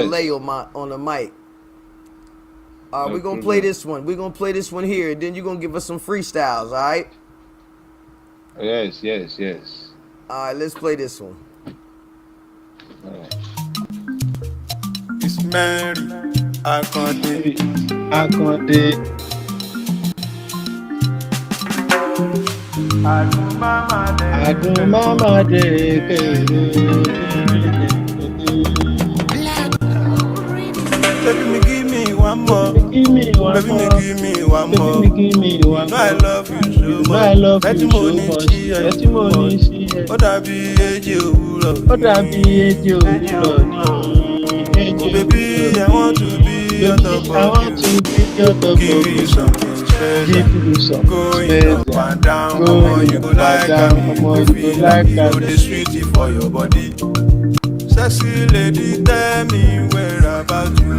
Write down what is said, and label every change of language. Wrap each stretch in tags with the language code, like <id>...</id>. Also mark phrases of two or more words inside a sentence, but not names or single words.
<en>delay on the mic. All right, No we're gonna problem. play this one. We're gonna play this one here, and then you're gonna give us some freestyles, all right? Yes. All right, let's play this one. All right. It's Mary Akunde. Akunde. I do mama day. Baby, me give me one more. Give me one Baby, me more. give me one Baby, more. me give me You one know I more. love you so You much. know I love Fetty you so money, much. see I Fetty too money, much. see I.</en> <yo>Ó dàbí èjì òwúrọ̀. Ó dàbí èjì òwúrọ̀ ní.</yo> <en>Oh baby, I want to be on top I of want you. to be your top Give of you you. something special. Give you something Going up special. and down, come Going on, you up go and like down, me, you come go on, you feel go like like me, go me. the sweetie for your body. Sexy lady, tell me where about you.</en>